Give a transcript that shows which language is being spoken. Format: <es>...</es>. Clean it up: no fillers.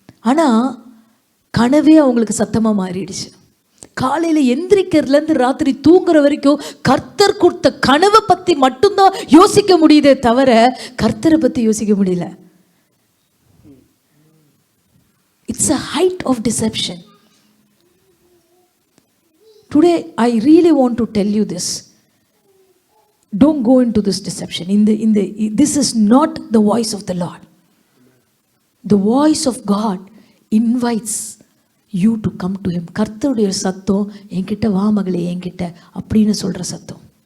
<ta>ஆனால் கனவே அவங்களுக்கு சத்தமாக மாறிடுச்சு. காலையில் எந்திரிக்கிறதுலேருந்து ராத்திரி தூங்குற வரைக்கும் கர்த்தர் கொடுத்த கனவை பற்றி மட்டும்தான் யோசிக்க முடியுதே தவிர கர்த்தரை பற்றி யோசிக்க முடியல.</ta> <en>It's a height of deception. Today I really want to tell you this. Don't go into this deception. This is not the voice of the Lord. The voice of God invites you to come to him.</en> <ta>கர்த்தருடைய சத்தம் என்கிட்ட வா மகளே என்கிட்ட அப்படின்னு சொல்கிற சத்தம்.</ta>